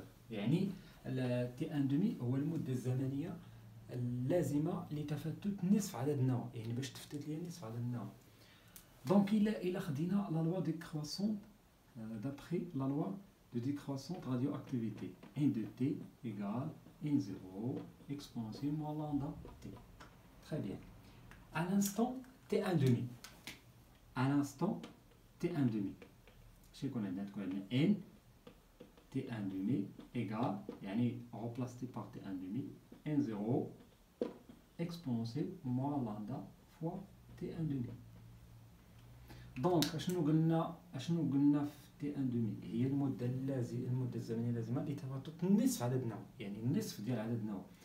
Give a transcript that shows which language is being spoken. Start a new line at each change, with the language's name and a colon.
Arabic: يعني T1,5 هو المده الزمنيه اللازمه لتفتت نصف عدد النواه يعني باش تفتت ليا نصف عدد النواه.
French: Donc, il a
Arabic: خدينا
French: la loi décroissante d'après la loi de décroissante radioactivité. N de T égale N0 exponentielle moins lambda T. Très bien. À l'instant T1,5. À l'instant T1,5. Je connais N T1,5 égale, يعني remplacé par T1,5 N0 exponentielle moins lambda fois T1,5.
Arabic: دونك اشنو قلنا في T1,5 هي المده الزمنيه اللازمه لتفتت نصف عدد النواه يعني النصف ديال عدد النواه.